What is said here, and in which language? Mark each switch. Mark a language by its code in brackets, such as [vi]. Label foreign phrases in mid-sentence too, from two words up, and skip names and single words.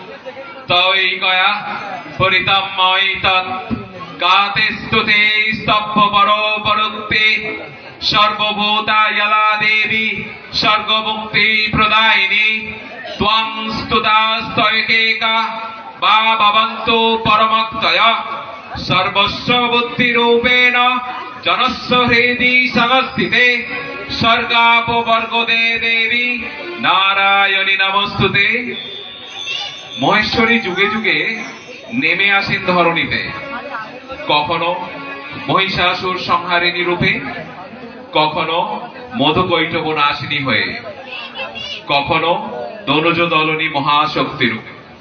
[sa] तैकया परितमयि तत् गाते स्तुते स्तब्ध परो परुक्ते सर्वभूता यला देवी सर्वमुक्ति प्रदायिनी त्वं स्तुतास्तैकेका वा भवन्तु परमक्तया सर्वस्व बुद्धिरूपेण जनस्व हृदि संस्थिते स्वर्गापवर्गदे देवी नारायणी नमस्तुते। [bn] মহেশ্বরী যুগে যুগে নেমে আসেন ধরণীতে, কখনো মহিষাসুর সংহারিণী রূপে, কখনো মধুকৈটভ নাশিনী হয়ে, কখনো দনুজ দলনী মহাশক্তি রূপে।